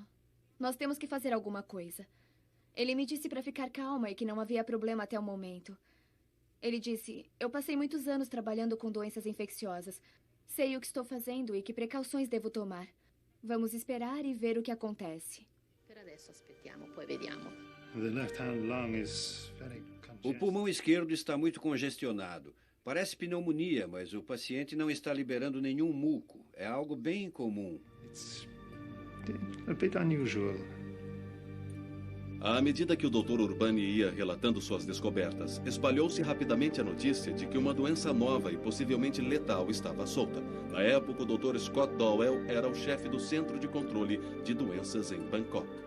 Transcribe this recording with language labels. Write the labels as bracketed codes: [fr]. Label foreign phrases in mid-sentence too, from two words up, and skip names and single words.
[pt] Nós temos que fazer alguma coisa. Ele me disse para ficar calma e que não havia problema até o momento. Ele disse, eu passei muitos anos trabalhando com doenças infecciosas. Sei o que estou fazendo e que precauções devo tomar. Vamos esperar e ver o que acontece. [it] Per adesso aspettiamo, poi vediamo. [pt] O pulmão esquerdo está muito congestionado. Parece pneumonia, mas o paciente não está liberando nenhum muco. É algo bem comum. [en] a bit unusual. [pt] À medida que o Dr. Urbani ia relatando suas descobertas, espalhou-se rapidamente a notícia de que uma doença nova e possivelmente letal estava solta. Na época, o Dr. Scott Dowell era o chefe do Centro de Controle de Doenças em Bangkok.